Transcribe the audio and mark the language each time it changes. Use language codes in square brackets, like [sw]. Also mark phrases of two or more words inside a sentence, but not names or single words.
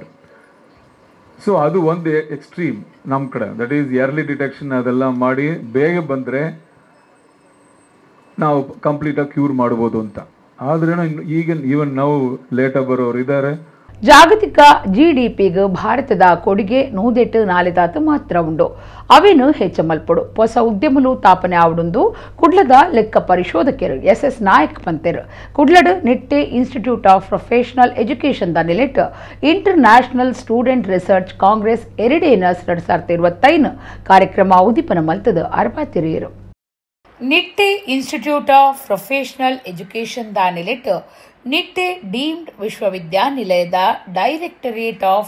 [kn] ಸೊ ಅದು ಒಂದು ಎಕ್ಸ್ಟ್ರೀಮ್ ನಮ್ಮ ಕಡೆ. [en] that is early detection [kn] ಅದೆಲ್ಲ ಮಾಡಿ ಬೇಗ ಬಂದರೆ ನಾವು ಕಂಪ್ಲೀಟಾಗಿ ಕ್ಯೂರ್ ಮಾಡ್ಬೋದು ಅಂತ. ಆದ್ರೆ ಈಗ ಈವನ್ ನಾವು ಲೇಟಾಗಿ ಬರೋರು ಇದ್ದಾರೆ. [tcy] ಜಾಗತಿಕ GDPಗೆ ಭಾರತದ ಕೊಡುಗೆ 108 ಮಾತ್ರ ಉಂಡು. ಅವೇನು ಹೆಚ್ಚಮಲ್ಪಡು ಹೊಸ ಉದ್ಯಮಲು ತಾಪನೆ ಆವಡುಂದು ಕುಡ್ಲದ ಲೆಕ್ಕ ಪರಿಶೋಧಕರು SS ನಾಯಕ್ ಪಂತೆರು. ಕುಡ್ಲಡ್ ನಿಟ್ಟೆ ಇನ್ಸ್ಟಿಟ್ಯೂಟ್ ಆಫ್ ಪ್ರೊಫೆಷನಲ್ ಎಜುಕೇಷನ್ ದ ನಿಲೆಟ್ ಇಂಟರ್ನ್ಯಾಷನಲ್ ಸ್ಟೂಡೆಂಟ್ ರಿಸರ್ಚ್ ಕಾಂಗ್ರೆಸ್ ಎರಿಡೇನಸ್ 2025 ಕಾರ್ಯಕ್ರಮ ಉದ್ದೀಪನ ಮಲ್ತದ ಅರ್ಬಾತಿರಿಯರು. ನಿಟ್ಟೆ ಇನ್ಸ್ಟಿಟ್ಯೂಟ್ ಆಫ್ ಪ್ರೊಫೆಷನಲ್ ಎಜುಕೇಷನ್ ದ ನಿಲೆಟ್ ನಿಟ್ಟೆ ಡೀಮ್ಡ್ ವಿಶ್ವವಿದ್ಯಾನಿಲಯದ ಡೈರೆಕ್ಟರೇಟ್ ಆಫ್